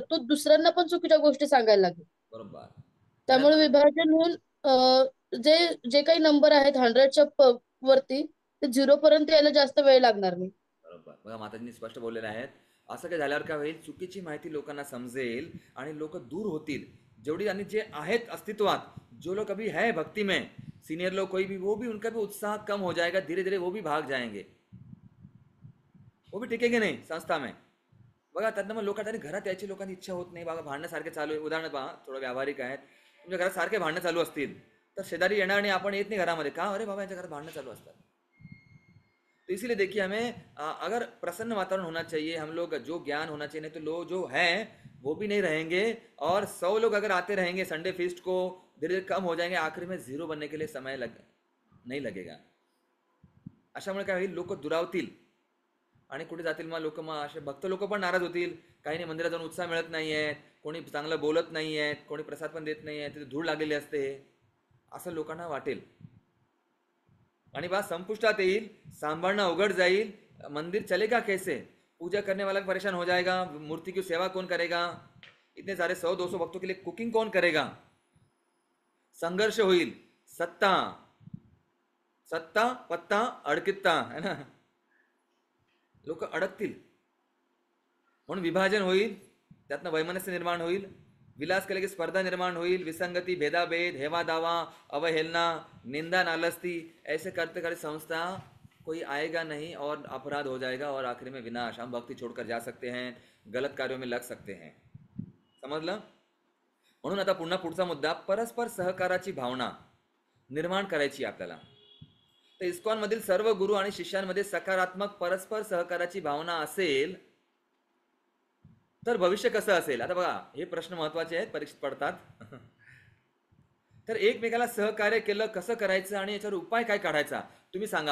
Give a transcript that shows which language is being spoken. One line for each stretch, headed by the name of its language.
Marathi: तो दुसऱ्यांना पण चुकीच्या गोष्टी सांगायला लागेल. बरोबर. त्यामुळे विभाजन होऊन जे जे काही नंबर आहेत 100च्या वरती ते 0 पर्यंत यायला जास्त वेळ लागणार नाही. बरोबर. बघा, माताजींनी स्पष्ट बोललेले आहेत. असं काय झाल्यावर काय होईल? चुकीची माहिती लोकांना समजेल आणि लोक दूर होतील. जेवढी आणि जे आहेत अस्तित्वात,
Hindi: जो लोग अभी है भक्ति में, सीनियर लोग कोई भी, वो भी उनका भी उत्साह कम हो जाएगा, धीरे धीरे वो भी भाग जाएंगे, वो भी टिकेंगे नाही संस्था में.
Marathi: बघा, त्यातनं मग लोकांनी घरात यायची, लोकांची इच्छा होत नाही. बघा, भांडणं सारखे चालू आहे. उदाहरण पहा, थोडं व्यावहारिक आहेत. तुमच्या घरात सारखे भांडणं चालू असतील तर शेजारी येणार आणि आपण येत नाही घरामध्ये, का? अरे बाबा, यांच्या घरात भांडणं चालू असतात.
Hindi: तो इसीलिए देखिए, हमें अगर प्रसन्न वातावरण होना चाहिए, हम लोग जो ज्ञान होना चाहिए, नहीं तो लोग जो हैं वो भी नहीं रहेंगे. और 100 लोग अगर आते रहेंगे संडे फीस्ट को, धीरे धीरे कम हो जाएंगे, आखिर में 0 बनने के लिए समय नहीं लगेगा.
Marathi: अशामुळे काय होईल? लोक दुरावतील आणि कुठे जातील? मग लोक, मग असे भक्त लोक पण नाराज होतील. काही मंदिरात जाऊन उत्साह मिळत नाहीये, कोणी चांगलं बोलत नाहीये, कोणी प्रसाद पण देत नाहीये, तिथे धूळ लागलेली असते, असं लोकांना वाटेल. आणि बात संपुष्टात येईल, सांभाळणं अवघड जाईल.
Hindi: मंदिर चलेगा कैसे? पूजा करने वाला भी परेशान हो जाएगा, मूर्ति की सेवा कौन करेगा, इतने सारे 100-200 भक्तों के लिए कुकिंग कौन करेगा?
Marathi: संघर्ष होईल. सत्ता सत्ता पत्ता अडकित्ता, है ना, लोक अडकतील. म्हणून विभाजन होईल, त्यातनं वैमनस्य निर्माण होईल, विलास केले की स्पर्धा निर्माण होईल, विसंगती, भेदाभेद, हेवा दावा, अवहेलना, निंदा, नालस्ती,
Hindi: ऐसे करते करते संस्था कोई आएगा नहीं और अपराध हो जाएगा और आखिर में विनाश. हम भक्ति छोड़कर जा सकते हैं, गलत कार्यों में लग सकते हैं.
Marathi: समजलं? म्हणून आता पुन्हा पुढचा मुद्दा, परस्पर सहकाराची भावना निर्माण करायची आपल्याला. तर इस्कॉन मधील सर्व गुरु आणि शिष्यांमध्ये सकारात्मक परस्पर सहकाराची भावना असेल तर भविष्य कसं असेल? आता बघा, हे प्रश्न महत्वाचे आहेत, परीक्षेत पडतात. तर एकमेकाला सहकार्य केलं कसं करायचं आणि याच्यावर उपाय काय काढायचा, तुम्ही सांगा.